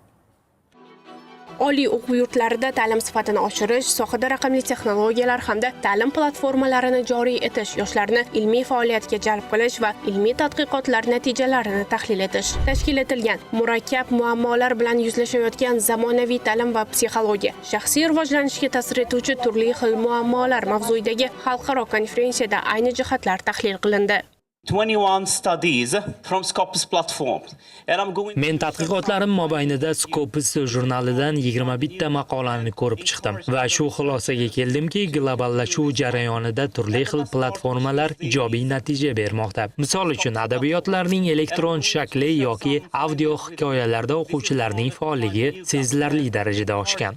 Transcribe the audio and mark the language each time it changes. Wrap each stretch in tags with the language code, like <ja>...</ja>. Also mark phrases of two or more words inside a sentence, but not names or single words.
<uz>Oliy o'quv yurtlarida ta'lim sifatini oshirish, sohada raqamli texnologiyalar hamda ta'lim platformalarini joriy etish, yoshlarni ilmiy faoliyatga jalb qilish va ilmiy tadqiqotlar natijalarini tahlil etish. Tashkil etilgan murakkab muammolar bilan yuzlashayotgan zamonaviy ta'lim va psixologiya, shaxsiy rivojlanishga ta'sir etuvchi turli xil muammolar mavzuidagi xalqaro konferensiyada ayni jihatlar tahlil qilindi.</uz> <en>21 studies from Scopus platform.</en> <uz>Men tadqiqotlarim mobaynida Scopus jurnalidan 21 ta maqolani ko'rib chiqdim va shu xulosaga keldimki, globallashuv jarayonida turli xil platformalar ijobiy natija bermoqda. Misol uchun, adabiyotlarning elektron shakli yoki audio hikoyalarda o'quvchilarning faolligi sezilarli darajada oshgan.</uz>